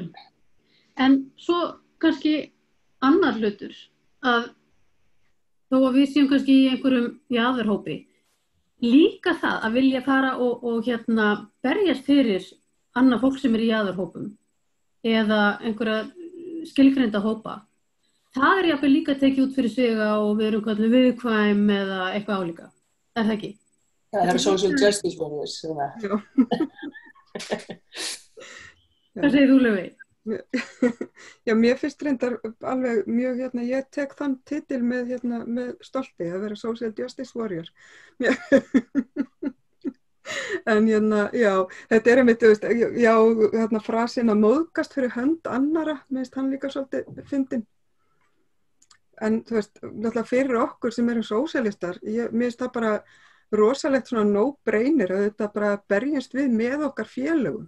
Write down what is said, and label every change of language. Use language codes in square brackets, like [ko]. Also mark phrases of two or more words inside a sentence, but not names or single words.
[is] En svo kannski annar hlutur, að þó að við séum kannski í einhverjum jaðarhópi, líka það að vilja fara og berjast fyrir annað fólk sem í jaðarhópum eða einhverja skilgreinda hópa, það jafnvel líka tekið út fyrir sig og við erum kallið viðkvæm eða eitthvað álíka, það ekki? Það [en] social justice warriors. [is] Hvað segir þú, Laufey? Já, mér finnst reyndar alveg mjög, ég tek þann titil með stolti að vera [en] social justice warrior. [is] En já, þetta einmitt, já, frasinn að móðgast fyrir hönd annara, minnst hann líka svolítið fyndinn. En náttúrulega fyrir okkur sem erum sósíalistar, minnst það bara rosalegt svona no-brainer að þetta bara berjast við með okkar félögum.